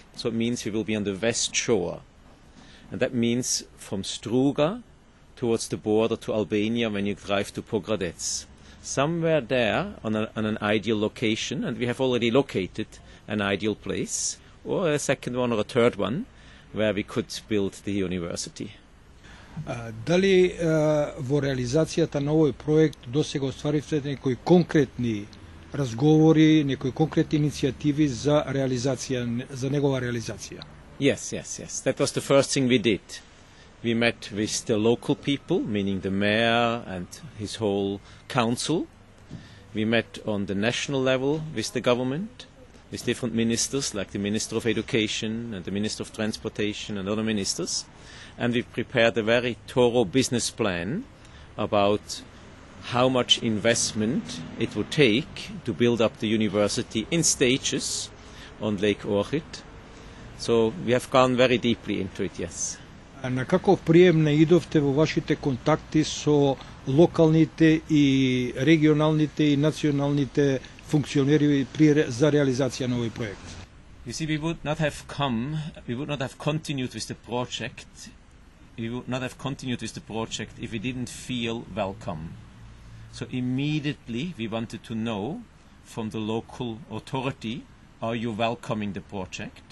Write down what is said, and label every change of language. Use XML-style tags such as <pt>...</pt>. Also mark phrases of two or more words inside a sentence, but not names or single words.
<en>So it means we will be on the west shore. And that means from Struga towards the border to Albania when you drive to Pogradec. Somewhere there on an ideal location, and we have already located an ideal place, or a second one or a third one, where we could build the university.</en> <mk>Дали во реализацијата на овој проект досега остваривте некои конкретни разговори, некои конкретни иницијативи за реализација, за негова реализација?</mk> <en>Yes. That was the first thing we did. We met with the local people, meaning the mayor and his whole council. We met on the national level with the government, with different ministers, like the Minister of Education and the Minister of Transportation and other ministers. And we prepared a very thorough business plan about how much investment it would take to build up the university in stages on Lake Ohrid. So we have gone very deeply into it, yes.</en> <mk>На каков прием наидовте во вашите контакти со локалните и регионалните и националните функционери за реализација на овој проект?</mk> <en>You see, we would not have continued with the project. We would not have continued with the project if we didn't feel welcome. So immediately we wanted to know from the local authority, are you welcoming the project?</en>